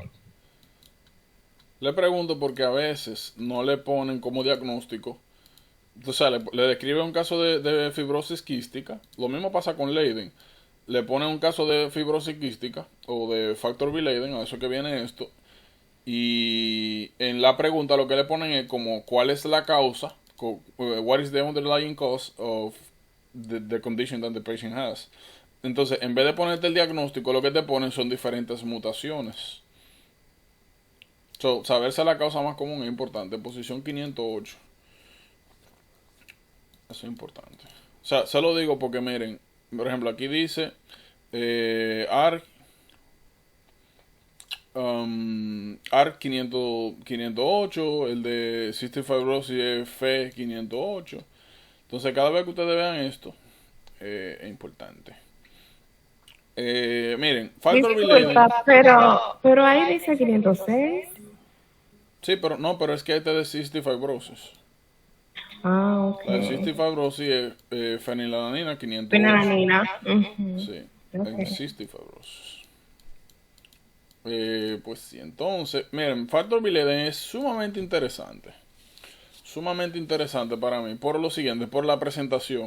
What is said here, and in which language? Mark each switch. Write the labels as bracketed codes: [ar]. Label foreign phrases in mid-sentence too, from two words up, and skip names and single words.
[es] Le pregunto porque a veces no le ponen como diagnóstico. O sea, le describen un caso de fibrosis quística. Lo mismo pasa con Leiden. Le ponen un caso de fibrosis quística o de factor V Leiden, a eso que viene esto. Y en la pregunta lo que le ponen es como cuál es la causa, [en] what is the underlying cause of the condition that the patient has. [es] Entonces, en vez de ponerte el diagnóstico, lo que te ponen son diferentes mutaciones. Saberse la causa más común es importante. Posición 508. Eso es importante. O sea, se lo digo porque miren, por ejemplo, aquí dice ARC 508, el de [en] cystic fibrosis [es] es FE 508. Entonces, cada vez que ustedes vean esto, es importante. Miren, factor V. Pero ahí dice 506. Sí, pero es que este es de [en] cystic fibrosis. [es] Ok. La [en] cystic fibrosis [es] es fenilalanina 508. Fenilalanina. Sí, Okay. en [en] cystic fibrosis. [es] Pues sí, entonces, miren, factor V es sumamente interesante. Sumamente interesante para mí. Por lo siguiente, por la presentación.